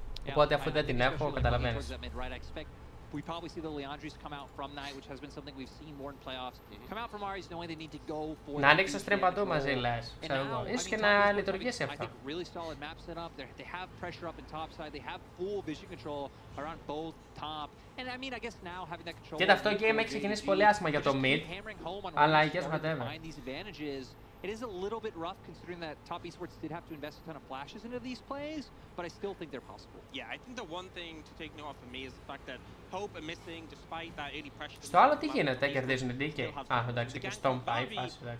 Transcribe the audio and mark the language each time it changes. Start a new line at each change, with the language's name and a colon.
Greek: Οπότε αφού δεν την έχω, καταλαβαίνεις.
English: We probably see the Leandris come out from Knight, which has been something we've seen more in playoffs. Come out from Aries knowing they need to go for.
Greek: Να ανοίξει το stream παντού μαζί, λες. Ξέρω εγώ. Ίσως και να λειτουργήσει αυτό.
English: Really solid map setup. They have pressure up in top side. They have full vision control around both top. And I mean, I guess now having that control.
Greek: Κοίτα, αυτό game έχει ξεκινήσει πολύ άσχημα για το mid. Αλλά
English: I guess whatever. It is a little bit rough considering that top esports did have to invest a ton of flashes into these plays, but I still think they're possible. Yeah, I think the one thing to take note of for me is the fact that Hope are missing despite that early pressure.
Greek: Στο άλλο τι γίνεται, κερδίζουν οι DK. Α, εντάξει, και Storm πάει, εντάξει.